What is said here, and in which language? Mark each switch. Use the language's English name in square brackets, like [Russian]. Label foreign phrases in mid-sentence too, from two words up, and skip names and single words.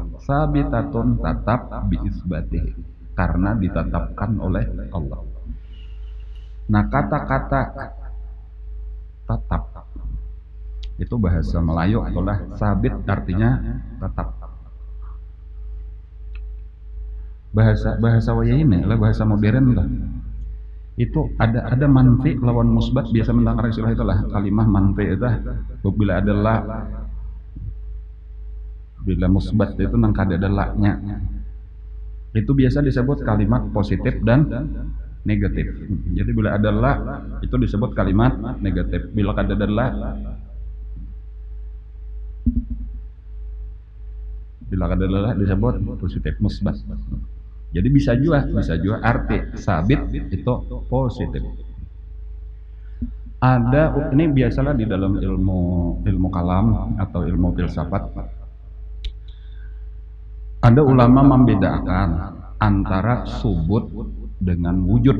[Indonesian] Sabitatun, tetap, biisbatihi, karena ditetapkan oleh Allah. Nah, kata-kata tetap itu bahasa Melayu adalah sabit, artinya tetap. Bahasa waya ini adalah bahasa modern lah. Itu ada manfi lawan musbat, biasa mendengar istilah itulah kalimah manfi itu bila adalah bila musbat itu [Banjar] nang kada [Indonesian] ada la-nya. Itu biasa disebut kalimat positif dan negatif. Jadi bila ada la itu disebut kalimat negatif. Bila kada ada la, bila kada ada la disebut positif, musbat. Jadi bisa juga arti sabit itu positif. Ada, ini biasalah di dalam ilmu kalam atau ilmu filsafat, ada ulama membedakan antara subut dengan wujud.